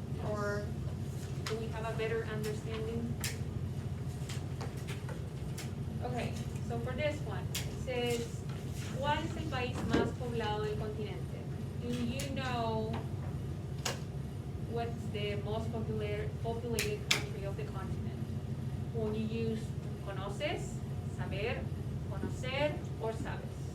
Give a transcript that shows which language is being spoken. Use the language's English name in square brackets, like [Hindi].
[English] Or do we have a better understanding? Okay, so for this one, it says, [Spanish] ¿cuál es el país más poblado del continente? [English] Do you know what's the most populated country of the continent? When you use conoces, saber, conocer, or sabes?